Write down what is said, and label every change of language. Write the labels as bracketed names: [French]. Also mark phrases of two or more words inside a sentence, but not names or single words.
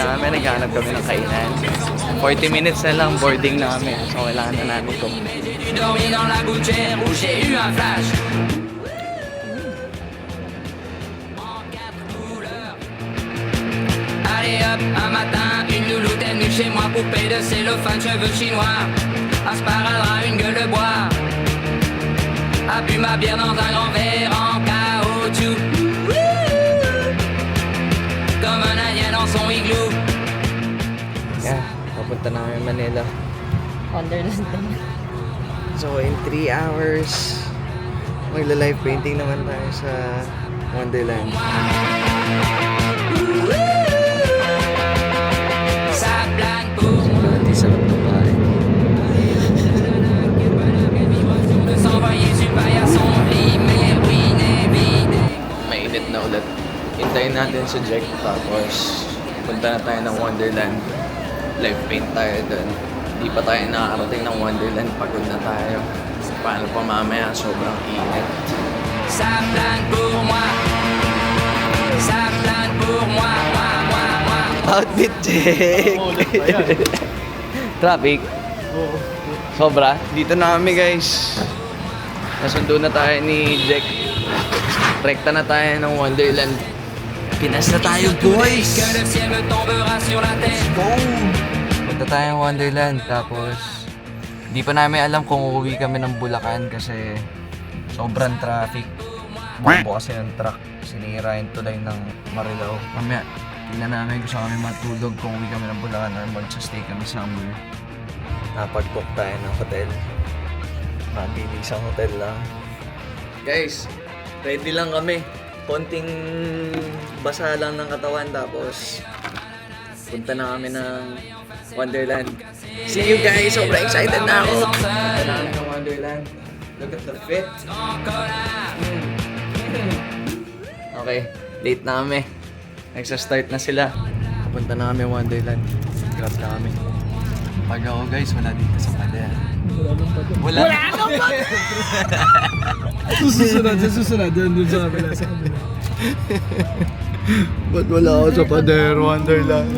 [Filipino] naghahanap kami ng kainan. 40 minutes na lang boarding namin. So kailangan na namin ito. [French] Allez hop, un matin, une louloute est venue chez moi, poupée de cellophane, cheveux chinois, un sparadrap, une gueule de bois, a bu ma bière dans un grand verre en caoutchouc, comme un indien dans son igloo. [Filipino] Yeah, papunta na kami Manila. Wonderland naman. [English] So in 3 hours, [Filipino] magla-live painting naman tayo sa Wonderland. [French] Ça plane pour moi [Filipino] Hindi sarap na bahay. [French] de s'envoyer sur paillasson, limé, ruiné, vidé. [Filipino] Mainit na ulit. Hintayin natin si Jack tapos punta na tayo ng Wonderland. [English] Live paint [Filipino] tayo doon. Hindi pa tayo nakakarating ng Wonderland. Pagod na tayo. Paano pa mamaya? Sobrang init. [French] Ça plane pour moi, ça plane pour moi, moi. [English] Outfit check! Traffic. [Filipino] Sobra. Dito na kami guys. Nasundo na tayo ni Jack. Rekta na tayo ng Wonderland. Pinas na tayo boys! [French] Que le ciel me tombera sur la tête. [Filipino] Punta tayong Wonderland tapos hindi pa namin alam kung uuwi kami ng Bulacan kasi sobrang traffic. Bumbo kasi ng truck. Sinira yung tulay ng Marilao. Mamaya, tingnan namin kung saan kami matulog kung uwi kami ng Bulacan or mag-stay kami somewhere. Napag-book tayo ng hotel. Mabilis ang hotel lang. Guys, ready lang kami. Konting basa lang ng katawan tapos punta na kami ng Wonderland. [English] See you guys! [Filipino] Sobrang excited na ako! Punta na kami ng Wonderland. [English] Look at the fit! Okay, late [Filipino] na kami. Nagsa-start na sila. Punta na kami Wonderland. Grab na kami. Pag ako guys, wala dito sa pader. Wala nang pader! Susunod. Doon sa kabila. Ba't wala ako sa pader, Wonderland?